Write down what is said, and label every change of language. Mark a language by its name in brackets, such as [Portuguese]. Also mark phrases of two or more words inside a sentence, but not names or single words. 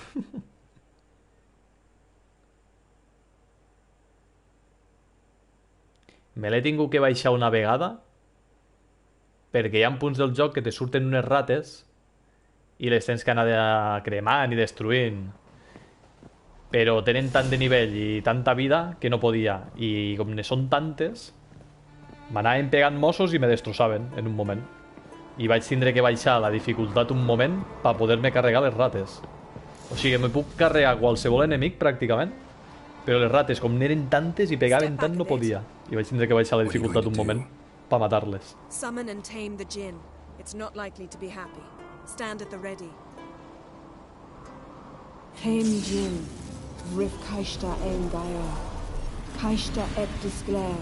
[Catalan] Me l'he tingut que baixar una vegada perquè hi ha punts del joc que te surten unes rates i les tens que anar cremant i destruint, però tenen tant de nivell i tanta vida que no podia, i com ne són tantes m'anaven pegant mossos i me destrossaven en un moment, i vaig tindre que baixar la dificultat un moment per poder-me carregar les rates. O sigui, me puc carregar qualsevol enemic pràcticament, però les rates com n'eren tantes i pegaven tant no podia, i vaig tindre que baixar la dificultat un moment per matar-les. [English] Summon and tame the djinn. It's not likely to be happy. Stand at the ready. Tame djinn. Rif kaishta en daya. Kaishta et disglare.